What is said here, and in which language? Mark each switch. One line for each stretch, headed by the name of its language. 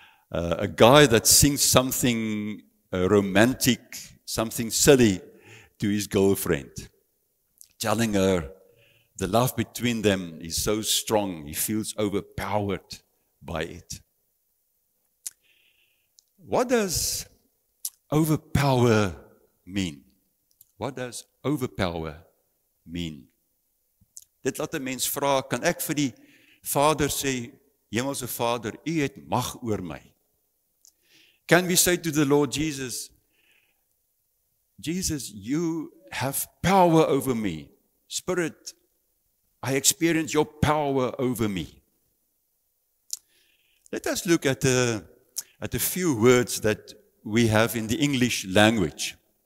English: A guy that sings something romantic, something silly to his girlfriend, telling her the love between them is so strong, he feels overpowered by it. What does overpower mean? What does overpower mean?
Afrikaans: Dit laat 'n mens vra, kan ek vir die Vader sê, Hemelse Vader, U het mag oor my?
English: Can we say to the Lord Jesus, Jesus, you have power over me. Spirit, I experience your power over me. Let us look at a few words that we have in the English language.